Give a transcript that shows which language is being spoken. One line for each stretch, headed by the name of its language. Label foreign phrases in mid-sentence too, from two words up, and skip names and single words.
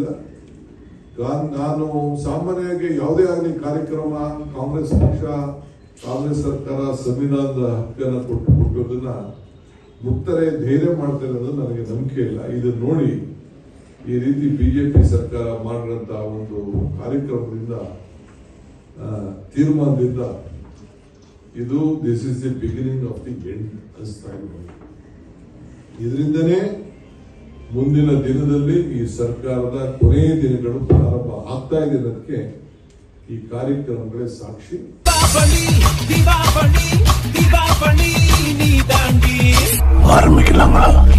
Kannada: ನಾನು ಸಾಮಾನ್ಯವಾಗಿ ಯಾವುದೇ ಆಗಲಿ ಕಾರ್ಯಕ್ರಮ ಕಾಂಗ್ರೆಸ್ ಪಕ್ಷ, ಕಾಂಗ್ರೆಸ್ ಸರ್ಕಾರ ಸಂವಿಧಾನದ ಹಕ್ಕನ್ನು ಕೊಟ್ಟದನ್ನ ಮುಕ್ತರೆ ಧೈರ್ಯ ಮಾಡ್ತಾರೆ ಅನ್ನೋದು ನನಗೆ ನಂಬಿಕೆ ಇಲ್ಲ. ಇದನ್ನ ನೋಡಿ ಈ ರೀತಿ ಬಿಜೆಪಿ ಸರ್ಕಾರ ಮಾಡಿದಂತಹ ಒಂದು ಕಾರ್ಯಕ್ರಮದಿಂದ, ತೀರ್ಮಾನದಿಂದ ಇದು
English: this is the beginning of the end
Kannada: ಅನಿಸ್ತಾ ಇದೆ. ಇದರಿಂದನೇ ಮುಂದಿನ ದಿನದಲ್ಲಿ ಈ ಸರ್ಕಾರದ ಕೊನೆಯ ದಿನಗಳು ಪ್ರಾರಂಭ ಆಗ್ತಾ ಇದೆ ಅನ್ನೋದಕ್ಕೆ ಈ ಕಾರ್ಯಕ್ರಮಗಳೇ ಸಾಕ್ಷಿ.
Tamil: ஆரம்பிக்கலாங்களா?